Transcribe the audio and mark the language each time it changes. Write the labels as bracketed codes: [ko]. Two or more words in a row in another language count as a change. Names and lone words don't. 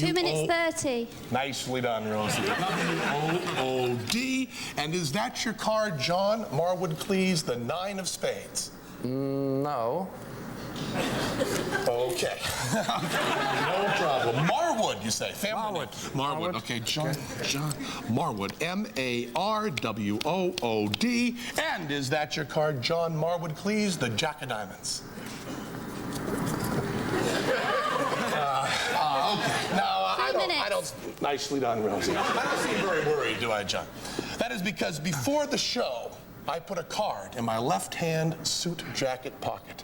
[en] 2 minutes 30. Nicely done, Rosie. W-O-O-D. And is that your card, John Marwood Cleese, the 9 of spades? No. Okay. No problem. Marwood, you say. Family name. Marwood. Okay, John Marwood. M-A-R-W-O-O-D. And is that your card, John Marwood Cleese, the Jack of Diamonds? Okay. Now, I don't... Nicely done, Rosie. I don't seem very worried, do I, John? That is because before the show, I put a card in my left-hand suit jacket pocket.